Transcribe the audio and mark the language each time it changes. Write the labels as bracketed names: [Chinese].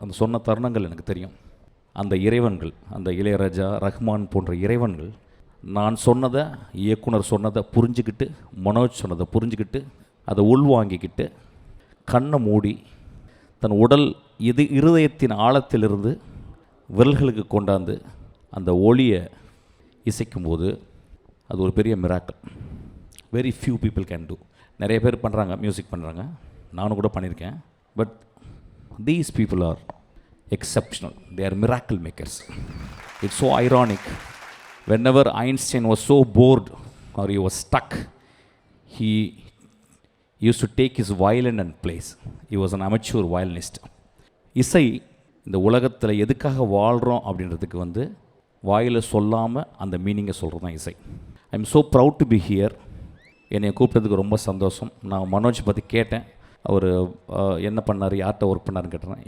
[Tamil] அந்த சொன்ன தருணங்கள் எனக்கு தெரியும். அந்த இறைவன்கள், அந்த இளையராஜா, ரஹ்மான் போன்ற இறைவன்கள் நான் சொன்னதை, இயக்குனர் சொன்னதை புரிஞ்சுக்கிட்டு, மனோஜ் சொன்னதை புரிஞ்சுக்கிட்டு, அதை உள்வாங்கிக்கிட்டு, கண்ணை மூடி தன் உடல் இருதயத்தின் ஆழத்திலிருந்து விரல்களுக்கு கொண்டாந்து அந்த ஒளியை இசைக்கும்போது அது ஒரு பெரிய miracle. [English] Very few people can do. [Tamil] நிறைய பேர் பண்ணுறாங்க, மியூசிக் பண்ணுறாங்க, நானும் கூட பண்ணியிருக்கேன். But [English] These people are exceptional. They are miracle makers. It's so ironic. Whenever Einstein was so bored or he was stuck, he used to take his violin and plays. He was an amateur violinist. [Tamil] இசை இந்த உலகத்தில் எதுக்காக வாழ்கிறோம் அப்படின்றதுக்கு வந்து வாயில் சொல்லாமல் அந்த மீனிங்கை சொல்கிறது தான் இசை. [English] I am so proud to be here. [Tamil] என்னை கூப்பிட்டதுக்கு ரொம்ப சந்தோஷம். நான் மனோஜ் பற்றி கேட்டேன். அவர் என்ன பண்ணார், யார்கிட்ட ஒர்க் பண்ணாருன்னு கேட்டேன்.